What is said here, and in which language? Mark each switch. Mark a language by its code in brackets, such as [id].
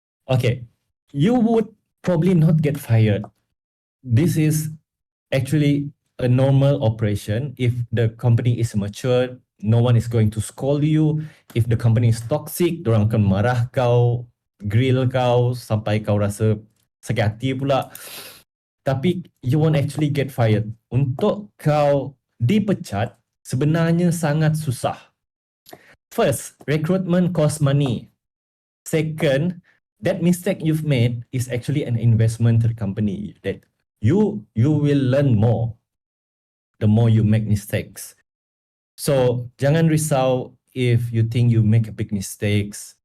[en] Okay, you would probably not get fired. This is actually a normal operation. If the company is mature, no one is going to scold you. If the company is toxic, [ms] dorang akan marah kau, grill kau sampai kau rasa sakit hati pula. [en] Tapi you won't actually get fired. [ms] Untuk kau dipecat sebenarnya sangat susah. [en] First, recruitment costs money. Second, that mistake you've made is actually an investment to the company. That you will learn more the more you make mistakes. So [ms] jangan risau [en] if you think you make a big mistakes.